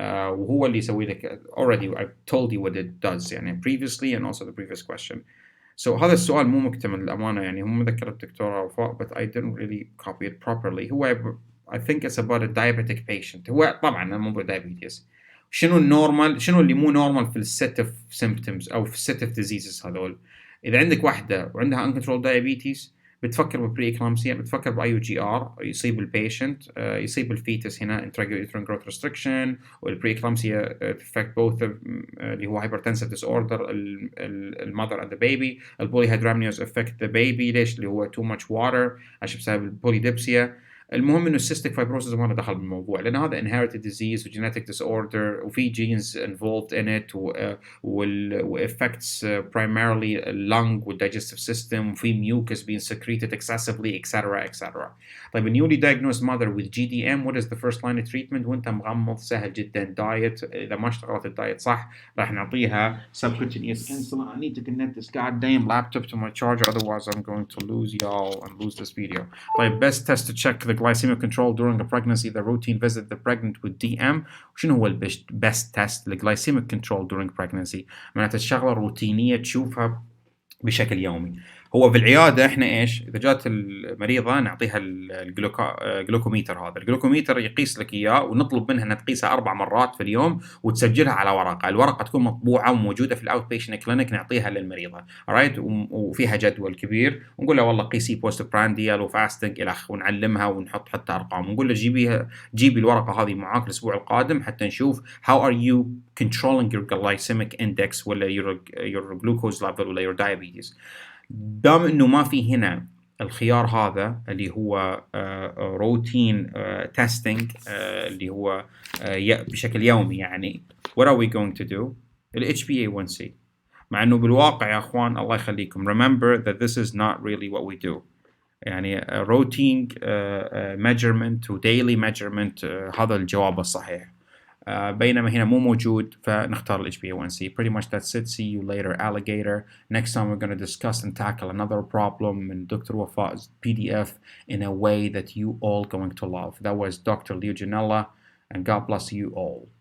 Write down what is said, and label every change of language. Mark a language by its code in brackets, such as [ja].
[ar] وهو اللي يسوي لك [en] already I've told you what it does [ar] يعني [en] previously and also the previous question. [ar] So هذا السؤال مو مكتمل للأمانة، يعني هم ذكر الدكتورة وفاء [en] but I didn't really copy it properly. [ar] هو [en] I think it's about a diabetic patient. [ar] هو طبعا مو diabetes. شنو النورمال، شنو اللي مو نورمال في الست اوف symptoms او في الست اوف diseases هذول؟ اذا عندك واحده وعندها uncontrolled diabetes بتفكر ببري اكلامسيا، بتفكر باي يو جي ار يصيب البيشنت، يصيب الفيتس هنا intrauterine growth restriction، والبري اكلامسيا [en] affect both [ar] اللي هو hypertensive disorder المother [en] and the baby. [ar] البوليهيدرامنيوز [en] affect the baby [ar] ليش؟ اللي هو [en] too much water [ar] عشان بسبب البوليديبسيا. المهم انه السيستيك فايبروسيس ما له دخل بالموضوع لان هذا [en] inherited disease و genetic disorder وفي genes involved in it و affects primarily lung و digestive system وفي mucus being secreted excessively etc etc. طيب newly diagnosed mother with GDM what is the first line of treatment؟ [ar] وانت مغمض سهل جدا [en] diet. [ar] اذا ما اشتغلت الدايت صح راح نعطيها subcutaneous insulin. [en] I need to connect this goddamn laptop to my charger otherwise I'm going to lose y'all and lose this video. [ar] طيب [en] best test to check the glycemic control during a pregnancy the routine visit the pregnant with DM. [ar] وشنو هو [en] best test [ar] للglycemic control [en] during pregnancy؟ [ar] معناته الشغله روتينيه تشوفها بشكل يومي. هو في العياده احنا ايش؟ اذا جات المريضه نعطيها الجلوكوميتر. هذا الجلوكوميتر يقيس لك اياه ونطلب منها انها تقيسها 4 مرات في اليوم وتسجلها على ورقه، الورقه تكون مطبوعه وموجوده في الاوت بيشنت كلينيك نعطيها للمريضه، رايت؟ وفيها جدول كبير ونقول لها والله قيسي بوست برانديال وفاستنج الخ، ونعلمها ونحط حتى ارقام ونقول لها جيبي الورقه هذه معاك الاسبوع القادم حتى نشوف [en] how are you controlling your glycemic index ولا your glucose level ولا your diabetes. [ar] دام انه ما في هنا الخيار هذا اللي هو روتين تيستينج اللي هو بشكل يومي يعني [en] what are we going to do؟ [ar] ال HbA1c. مع انه بالواقع يا اخوان الله يخليكم [en] remember that this is not really what we do. [ar] يعني [en] routine measurement [ar] و [en] daily measurement [ar] هذا الجواب الصحيح. بينما هنا مو موجود فنختار ال HbA1c. [en] Pretty much that's it. See you later alligator. Next time we're going to discuss and tackle another problem [ar] من دكتور [en] Wafaa's PDF in a way that you all going to love. That was Dr. Legionella and God bless you all.